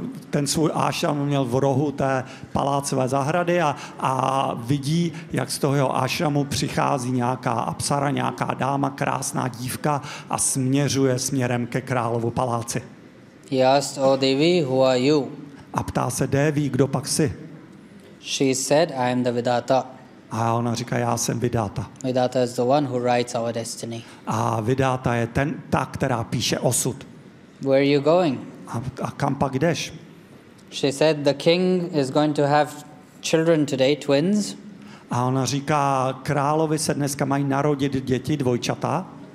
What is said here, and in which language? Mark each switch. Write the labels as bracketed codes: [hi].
[cs] ten svůj ášram měl v rohu té palácové zahrady a vidí, jak z toho jeho ášramu přichází nějaká apsara, nějaká dáma, krásná dívka a směřuje směrem ke královu paláci. [en] He asked, "O Devi, who are you?" [cs] A ptá se Devi, kdo pak jsi? [en] She said, "I am the Vidata." [cs] A ona říká, já jsem Vidata. [en] Vidata is the one who writes our destiny. [cs] A Vidata je ten, ta, která píše osud. [en] Where are you going? [cs] A kam pak jdeš? [en] She said, the king is going to have children today, twins. [cs] A ona říká, královi se dneska mají narodit děti, dvojčata.